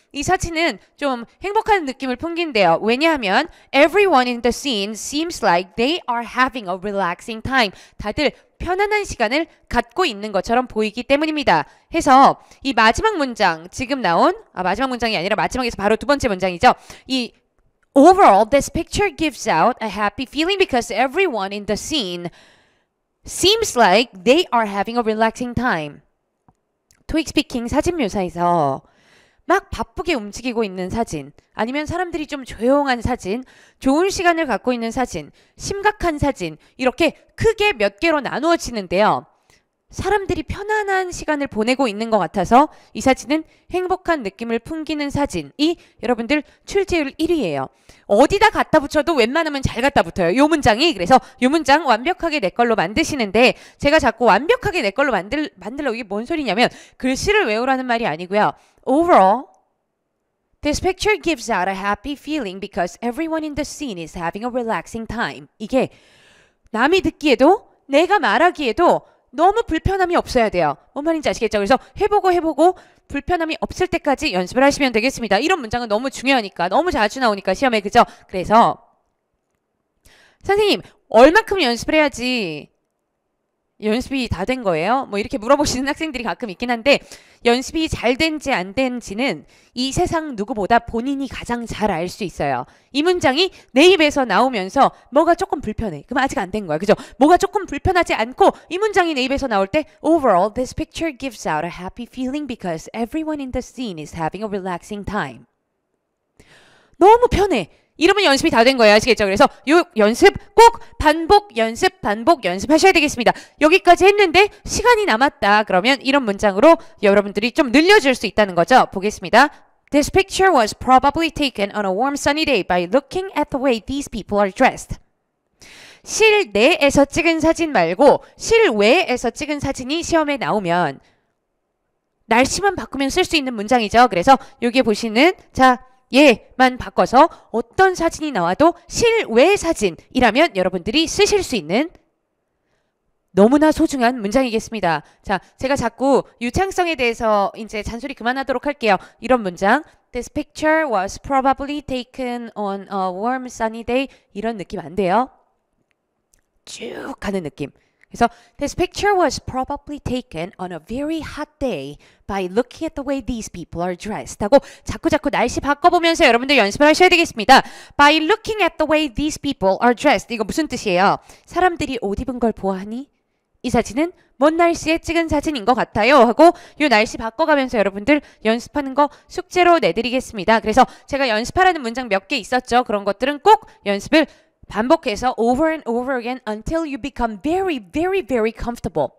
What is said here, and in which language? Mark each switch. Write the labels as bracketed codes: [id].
[ko] 이 사진은 좀 행복한 느낌을 풍긴대요. 왜냐하면 [en] everyone in the scene seems like they are having a relaxing time. [ko] 다들 편안한 시간을 갖고 있는 것처럼 보이기 때문입니다. 해서 이 마지막 문장 지금 나온 마지막 문장이 아니라 마지막에서 바로 두 번째 문장이죠. [en] 이 Overall, this picture gives out a happy feeling because everyone in the scene seems like they are having a relaxing time. [ko] 토익 스피킹 사진 묘사에서 막 바쁘게 움직이고 있는 사진, 아니면 사람들이 좀 조용한 사진, 좋은 시간을 갖고 있는 사진, 심각한 사진, 이렇게 크게 몇 개로 나누어지는데요. 사람들이 편안한 시간을 보내고 있는 것 같아서 이 사진은 행복한 느낌을 풍기는 사진이 여러분들 출제율 1위예요. 어디다 갖다 붙여도 웬만하면 잘 갖다 붙어요. 요 문장이. 그래서 요 문장 완벽하게 내 걸로 만드시는데, 제가 자꾸 완벽하게 내 걸로 만들려고, 이게 뭔 소리냐면 글씨를 외우라는 말이 아니고요. [en] Overall, this picture gives out a happy feeling because everyone in the scene is having a relaxing time. [ko] 이게 남이 듣기에도 내가 말하기에도 너무 불편함이 없어야 돼요. 뭔 말인지 아시겠죠? 그래서 해보고 불편함이 없을 때까지 연습을 하시면 되겠습니다. 이런 문장은 너무 중요하니까, 너무 자주 나오니까 시험에, 그죠? 그래서 선생님 얼마큼 연습을 해야지 연습이 다 된 거예요? 뭐 이렇게 물어보시는 학생들이 가끔 있긴 한데, 연습이 잘 된지 안 된지는 이 세상 누구보다 본인이 가장 잘 알 수 있어요. 이 문장이 내 입에서 나오면서 뭐가 조금 불편해. 그럼 아직 안 된 거야. 그죠? 뭐가 조금 불편하지 않고 이 문장이 내 입에서 나올 때 [en] Overall, this picture gives out a happy feeling because everyone in the scene is having a relaxing time. [ko] 너무 편해. 이러면 연습이 다 된 거예요. 아시겠죠? 그래서 요 연습 꼭 반복 연습하셔야 되겠습니다. 여기까지 했는데 시간이 남았다. 그러면 이런 문장으로 여러분들이 좀 늘려줄 수 있다는 거죠. 보겠습니다. [en] This picture was probably taken on a warm sunny day by looking at the way these people are dressed. [ko] 실내에서 찍은 사진 말고 실외에서 찍은 사진이 시험에 나오면 날씨만 바꾸면 쓸 수 있는 문장이죠. 그래서 여기에 보시는 얘만 바꿔서 어떤 사진이 나와도 실외 사진이라면 여러분들이 쓰실 수 있는 너무나 소중한 문장이겠습니다. 자, 제가 자꾸 유창성에 대해서 이제 잔소리 그만하도록 할게요. 이런 문장, [en] This picture was probably taken on a warm sunny day. [ko] 이런 느낌 안 돼요. 쭉 가는 느낌. 그래서 [en] This picture was probably taken on a very hot day by looking at the way these people are dressed. [ko] 하고 자꾸 날씨 바꿔보면서 여러분들 연습을 하셔야 되겠습니다. [en] By looking at the way these people are dressed. [ko] 이거 무슨 뜻이에요? 사람들이 옷 입은 걸 보아하니 이 사진은 먼 날씨에 찍은 사진인 것 같아요. 하고 이 날씨 바꿔가면서 여러분들 연습하는 거 숙제로 내드리겠습니다. 그래서 제가 연습하라는 문장 몇 개 있었죠. 그런 것들은 꼭 연습을 반복해서 [en] over and over again until you become very comfortable.